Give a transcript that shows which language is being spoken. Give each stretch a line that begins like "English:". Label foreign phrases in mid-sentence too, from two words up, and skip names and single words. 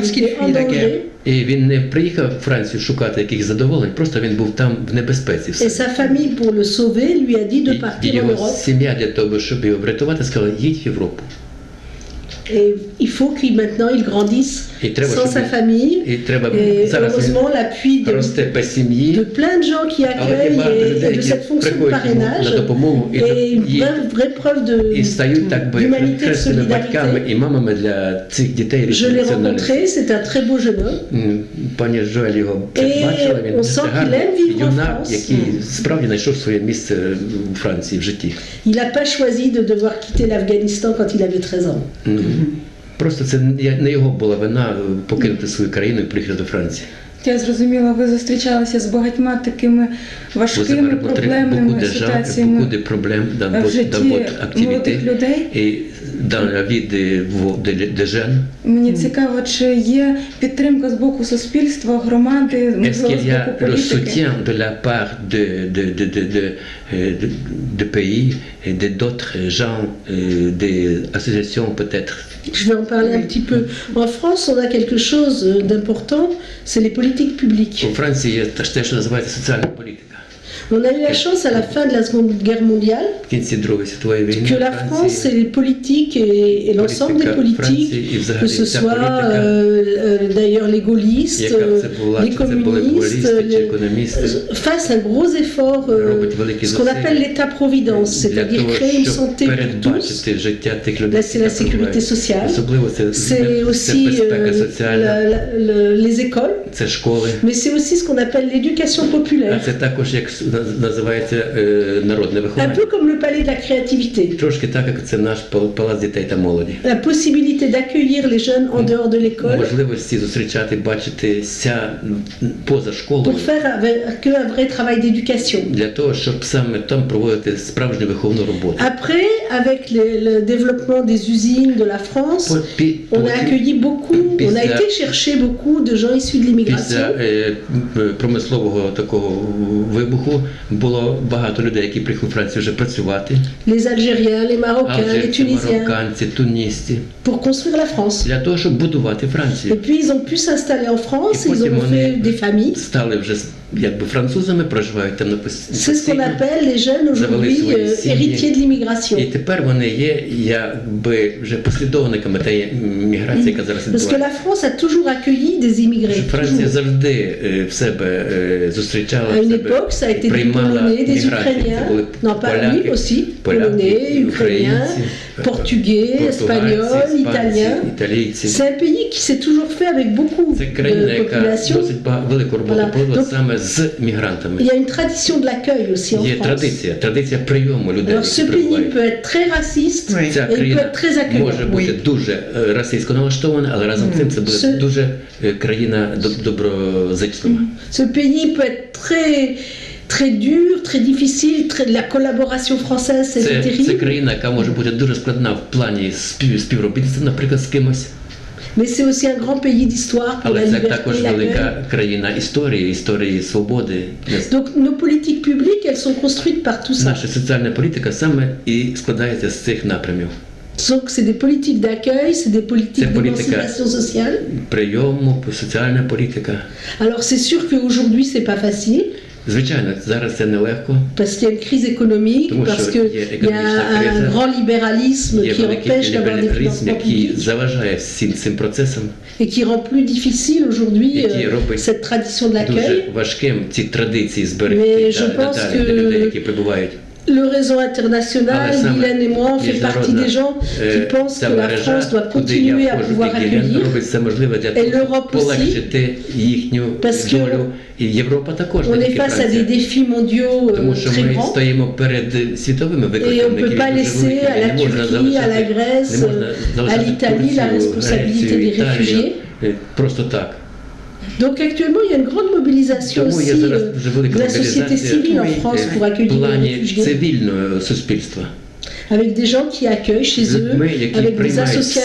French: Parce qu'il était en fuit la danger. guerre.
Ukrainian: І він не приїхав в Францію шукати якихось задоволень, просто він був там в небезпеці.
French: Et
Ukrainian: Все.
French: sa famille, pour le sauver, lui a dit de
Ukrainian: І
French: partir en
Ukrainian: його
French: Europe.
Ukrainian: сім'я для того, щоб його врятувати, сказала, їдь в Європу.
French: Et il faut qu'il maintenant il grandisse
Ukrainian: І треба,
French: sans sa famille.
Ukrainian: і треба
French: Et
Ukrainian: зараз він
French: heureusement l'appui de
Ukrainian: росте без сім'ї,
French: de plein de gens qui
Ukrainian: але є
French: accueillent
Ukrainian: багато
French: et
Ukrainian: людей,
French: de
Ukrainian: які
French: cette fonction de
Ukrainian: приходять йому на
French: parrainage
Ukrainian: допомогу
French: et une
Ukrainian: і
French: vraie preuve
Ukrainian: і стають так би
French: d'humanité, de
Ukrainian: хресними батьками
French: solidarité.
Ukrainian: і мамами для цих дітей.
French: Je l'ai
Ukrainian: національності.
French: rencontré, c'est un très beau jeune homme.
Ukrainian: Пані Жоель його І бачила, він
French: on sent qu'il
Ukrainian: гарний
French: aime vivre en
Ukrainian: юнак,
French: France.
Ukrainian: який справді знайшов своє місце у Франції в житті.
French: Il n'a pas choisi de devoir quitter l'Afghanistan quand il avait 13 ans.
Ukrainian: Просто це не його була вина покинути свою країну і приїхати до Франції. Я зрозуміла, ви зустрічалися з багатьма такими важкими, проблемними ситуаціями
French: Beaucoup de problèmes dans
Ukrainian: в
French: votre
Ukrainian: житті
French: activité
Ukrainian: молодих людей.
French: et dans la vie des jeunes.
Ukrainian: Мені цікаво, чи є підтримка з боку суспільства, громади,
French: Est-ce
Ukrainian: можливо,
French: qu'il
Ukrainian: з
French: y a
Ukrainian: боку
French: le
Ukrainian: політики?
French: soutien de la part de pays et d'autres gens, des associations peut-être? Je vais en parler un petit peu. En France, on a quelque chose d'important, c'est les politiques publiques.
Ukrainian: У Франції є те, що називається соціальна політика.
French: On a eu la chance à la fin de la Seconde Guerre mondiale
Ukrainian: В кінці Другої світової війни
French: que la France et les politiques et l'ensemble des politiques, que ce soit d'ailleurs les gaullistes, les communistes, fassent un gros effort, ce qu'on appelle l'État-providence, c'est-à-dire créer une santé pour tous. Là, c'est la sécurité sociale, c'est aussi les écoles, mais c'est aussi ce qu'on appelle l'éducation populaire.
Ukrainian: Це також як називається народне
French: Un
Ukrainian: виховання.
French: peu comme le palais de la créativité.
Ukrainian: Трошки так, як це наш палац дітей та молоді.
French: La possibilité d'accueillir les jeunes en dehors de l'école
Ukrainian: Можливості зустрічати, бачитися поза школою.
French: pour faire un vrai travail d'éducation.
Ukrainian: Для того, щоб саме там проводити справжню виховну роботу.
French: Après, avec le développement des usines de la France, on a accueilli beaucoup, on a été chercher beaucoup de gens issus de l'immigration.
Ukrainian: Після промислового такого вибуху було багато людей, які приїхали в Францію вже працювати.
French: Les Algériens, les Marocains, les
Ukrainian: Алжирці,
French: Tunisiens,
Ukrainian: марокканці, тунісці.
French: pour construire la France.
Ukrainian: Для того, щоб будувати
French: Et
Ukrainian: Францію.
French: puis ils ont pu s'installer en France, Et ils ont fait des familles.
Ukrainian: стали вже якби французами, проживають там на
French: C'est ce qu'on appelle les jeunes aujourd'hui héritiers de
Ukrainian: І
French: l'immigration.
Ukrainian: тепер вони є якби вже послідовниками тієї міграції, яка зараз
French: Parce que
Ukrainian: відбувається.
French: la France a toujours accueilli des immigrés.
Ukrainian: Франція
French: toujours.
Ukrainian: завжди в себе зустрічала,
French: À
Ukrainian: в
French: une
Ukrainian: себе
French: époque, ça a été des
Ukrainian: приймала
French: Polonais, des
Ukrainian: мігрантів.
French: Ukrainiens.
Ukrainian: Це були
French: Non, pas
Ukrainian: поляки,
French: oui aussi.
Ukrainian: поляки,
French: Polonais, Ukrainiens,
Ukrainian: українці,
French: Portugais, Espagnols,
Ukrainian: португальці,
French: Italiens.
Ukrainian: італійці.
French: C'est un pays qui s'est toujours fait avec beaucoup
Ukrainian: Це країна,
French: de
Ukrainian: яка
French: population.
Ukrainian: досить велику роботу
French: Voilà.
Ukrainian: проводила
French: Donc,
Ukrainian: саме з мігрантами.
French: Il y a une tradition de l'accueil aussi en
Ukrainian: Є
French: France.
Ukrainian: традиція прийому людей,
French: Alors ce
Ukrainian: які
French: pays
Ukrainian: прибувають.
French: peut être très raciste Oui.
Ukrainian: Ця
French: et il peut
Ukrainian: країна
French: être très accueillant.
Ukrainian: може бути дуже російсько налаштована, але разом з тим це буде дуже країна доброзичлива.
French: Ce pays peut être très dur, très difficile, la collaboration française c'est
Ukrainian: Це
French: terrible.
Ukrainian: країна, яка може бути дуже складна в плані співробітництва, наприклад, з кимось.
French: Mais c'est aussi un grand pays d'histoire pour la
Ukrainian: Але це
French: liberté,
Ukrainian: також
French: l'accueil.
Ukrainian: велика країна історії свободи.
French: Donc nos politiques publiques, elles sont construites par tout ça.
Ukrainian: Наша соціальна політика саме і складається з цих напрямів.
French: Donc c'est des politiques d'accueil, c'est des politiques C'est politique. d'émancipation sociale.
Ukrainian: Прийому, соціальна політика.
French: Alors c'est sûr qu'aujourd'hui c'est pas facile.
Ukrainian: Звичайно, зараз це нелегко.
French: Parce qu'il y a une crise économique,
Ukrainian: Тому
French: parce
Ukrainian: що
French: qu'il
Ukrainian: є
French: y a
Ukrainian: економічна криза,
French: un grand libéralisme
Ukrainian: є
French: qui
Ukrainian: великий
French: empêche d'avoir des
Ukrainian: лібералізм,
French: financements
Ukrainian: який
French: publics
Ukrainian: заважає всім цим процесам,
French: et qui rend plus difficile aujourd'hui
Ukrainian: Який робить
French: cette tradition de l'accueil.
Ukrainian: дуже важким ці традиції
French: Mais
Ukrainian: зберегти
French: je pense
Ukrainian: надалі для людей, які
French: que
Ukrainian: прибувають.
French: le réseau international, Ah, ça, Guylaine et moi, on fait partie des gens qui pensent que la France doit continuer à pouvoir accueillir.
Ukrainian: робить все можливе для
French: Et
Ukrainian: того,
French: l'Europe
Ukrainian: щоб полегшити їхню
French: Parce que
Ukrainian: долю. І Європа також,
French: On
Ukrainian: не
French: est
Ukrainian: тільки
French: face à des
Ukrainian: Франція.
French: défis mondiaux
Ukrainian: Тому що
French: très
Ukrainian: ми
French: grands.
Ukrainian: стоїмо перед світовими
French: Et on
Ukrainian: викликами,
French: ne peut
Ukrainian: які
French: pas
Ukrainian: дуже
French: laisser
Ukrainian: великі.
French: à la
Ukrainian: Не можна
French: Turquie, à la
Ukrainian: залишати,
French: Grèce,
Ukrainian: не можна
French: à
Ukrainian: залишати
French: l'Italie la
Ukrainian: Турцію,
French: responsabilité
Ukrainian: Грецію,
French: des
Ukrainian: Італію,
French: réfugiés.
Ukrainian: просто так.
French: Donc actuellement, il y a une grande mobilisation
Ukrainian: Тому є
French: aussi
Ukrainian: зараз дуже
French: de
Ukrainian: велика
French: la société civile en France pour
Ukrainian: в
French: accueillir les
Ukrainian: плані
French: réfugiés,
Ukrainian: цивільного суспільства.
French: avec des gens qui accueillent chez eux,
Ukrainian: Людьми, які
French: avec des
Ukrainian: приймають в себе